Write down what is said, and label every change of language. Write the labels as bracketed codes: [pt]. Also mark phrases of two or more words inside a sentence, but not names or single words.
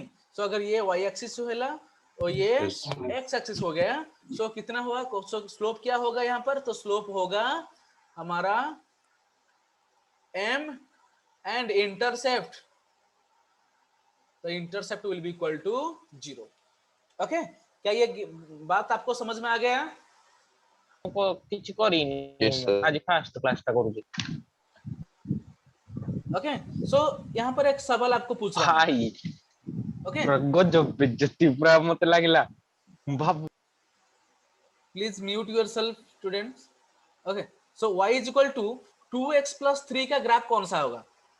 [hi] सो अगर ये y एक्सिस होला और ये x एक्सिस हो गया, सो कितना हुआ, सो स्लोप क्या होगा यहाँ पर, तो स्लोप होगा हमारा m एंड इंटरसेप्ट, तो [en] intercept will be equal to 0. [hi] ओके, क्या ये बात आपको समझ में आ गया? [or] କିଛି କରିନି ଆଜି ଫାଷ୍ଟ କ୍ଲାସଟା କରୁଛି। [hi] ओके, सो यहाँ पर एक सवाल आपको पूछ रहा हूँ। भाई ओके, [or] ଗଜବ ବେଇଜ୍ଜତି ପୂରା ମତେ ଲାଗିଲା। भाब [en] please mute yourself students. [hi] ओके, सो [en] y is equal to 2x plus 3 [hi] का ग्राफ कौन सा होगा?